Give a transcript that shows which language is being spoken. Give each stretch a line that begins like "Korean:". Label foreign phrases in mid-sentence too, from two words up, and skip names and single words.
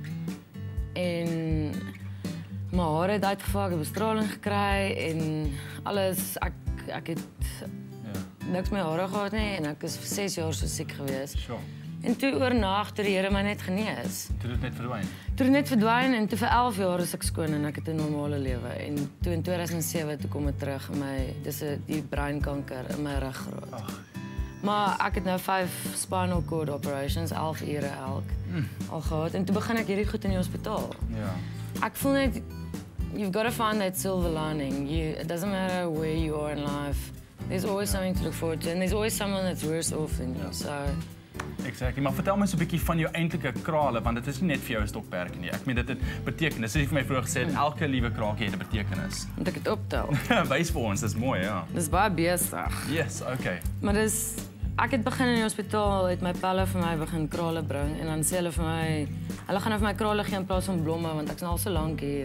Afrikaans: En my hare het uitgeval, ek het bestraling gekry en alles, ek het niks my hare gehad nie en ek is vir 6 jaar so siek gewees.
English: Sure.
Afrikaans: En toe oornag toe die Here my net genees. Toe het net verdwyn. Toe het net verdwyn en toe vir 11 jaar is ek skoon en ek het 'n normale lewe. En toe in 2007 toe kom dit terug in my, die breinkanker in my ruggraat. Ag. Maar ek het nou 5
English: spinal cord operations,
Afrikaans: 11 ure elk al gehad en toe begin ek hierdie goed in die hospitaal. Ja. Ek voel net
English: you've got to find that silver lining. It doesn't matter where you are in life. There's always something to look forward to and there's always someone that's worse off than you. So Exactly,
Afrikaans: maar vertel my so 'n bietjie van jou eintlike krale want dit is nie net vir jou 'n stokperdjie nie. Ek meen dit het betekenis. Soos jy vir my vroeër gesê het, elke liewe kraaltjie het 'n betekenis. moet ek dit optel. Wys vir ons, dis mooi, ja. Dis baie besig.
English: Yes, okay.
Afrikaans: Maar ek het begin in die hospitaal, het my pelle vir my begin krale bring en dan sê hulle vir my, hulle gaan nou vir my krale gee in plaas van blomme want ek's nou al so lank hier.